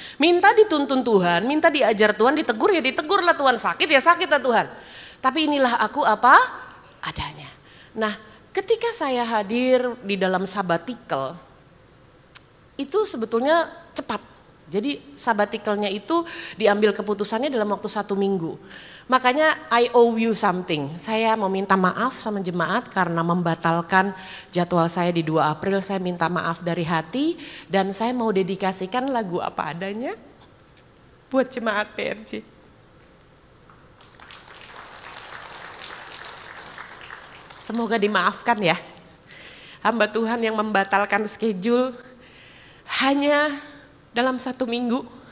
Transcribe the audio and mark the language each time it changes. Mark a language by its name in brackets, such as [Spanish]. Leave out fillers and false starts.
[Indonesian] Minta dituntun Tuhan, minta diajar Tuhan, ditegur ya ditegurlah Tuhan, sakit ya sakit lah Tuhan. Tapi inilah aku apa adanya. Nah ketika saya hadir di dalam sabbatical, itu sebetulnya cepat. Jadi sabbatikalnya itu diambil keputusannya dalam waktu 1 minggu. Makanya [English] I owe you something. [Indonesian] Saya mau minta maaf sama jemaat karena membatalkan jadwal saya di 2 April. Saya minta maaf dari hati dan saya mau dedikasikan lagu apa adanya buat jemaat PRJ. Semoga dimaafkan ya. Hamba Tuhan yang membatalkan schedule hanya dalam 1 minggu.